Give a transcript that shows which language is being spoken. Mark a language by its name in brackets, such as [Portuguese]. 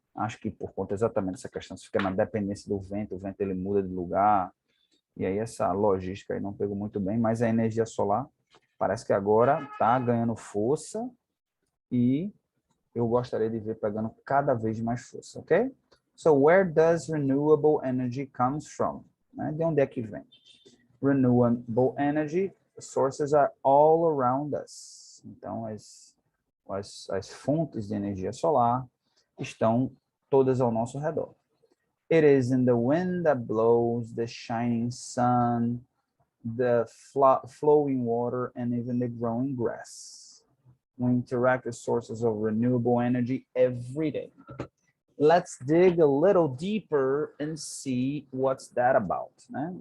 [Portuguese] Acho que por conta exatamente dessa questão, você fica na dependência do vento, o vento ele muda de lugar, e aí essa logística aí não pegou muito bem, mas a energia solar parece que agora está ganhando força e eu gostaria de ver pegando cada vez mais força, ok? [English] So, where does renewable energy comes from? [Portuguese] Né? De onde é que vem? [English] Renewable energy sources are all around us. [Portuguese] Então, as fontes de energia solar estão todas ao nosso redor. [English] It is in the wind that blows, the shining sun, the flowing water, and even the growing grass. We interact with sources of renewable energy every day. Let's dig a little deeper and see what's that about, né?